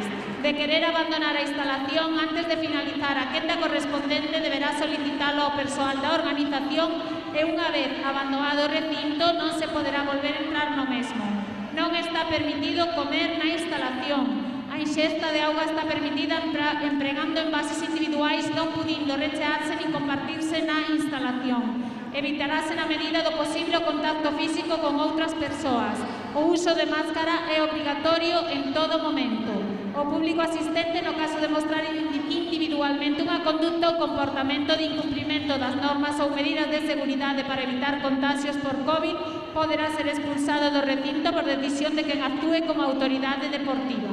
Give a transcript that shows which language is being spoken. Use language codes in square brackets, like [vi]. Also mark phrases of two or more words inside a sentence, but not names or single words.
[gl] De querer abandonar a instalación antes de finalizar a quenda correspondente, deberá solicitalo ao persoal da organización e unha vez abandonado o recinto non se poderá volver a entrar no mesmo. Non está permitido comer na instalación. A ingesta de auga está permitida empregando envases individuais, non pudindo rechearse ni compartirse na instalación. Evitarase na medida do posible o contacto físico con outras persoas. O uso de máscara é obrigatorio en todo momento. O público asistente, no caso de mostrar individualmente unha conducta ou comportamento de incumprimento das normas ou medidas de seguridade para evitar contagios por COVID, poderá ser expulsado do recinto por decisión de quen actúe como autoridade deportiva.